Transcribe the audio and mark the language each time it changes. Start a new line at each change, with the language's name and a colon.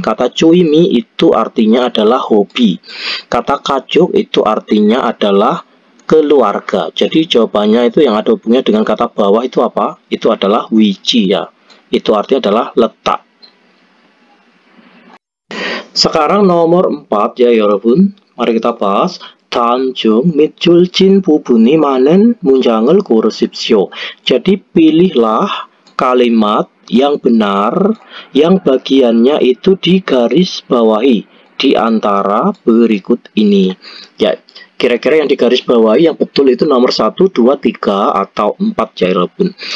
Indonesian: Kata cuimi itu artinya adalah hobi. Kata kajuk itu artinya adalah keluarga. Jadi jawabannya itu yang ada hubungannya dengan kata bawah itu apa? Itu adalah wiji ya. Itu artinya adalah letak. Sekarang nomor 4 ya 여러분. Mari kita bahas.
Korean: 다음 중 밑줄 친 부분이 많은 문장을 고르십시오.
Indonesian: Jadi pilihlah kalimat yang benar yang bagiannya itu digaris bawahi di antara berikut ini. Ya, kira-kira yang digaris bawahi yang betul itu nomor 1, 2, 3 atau 4 ya 여러분.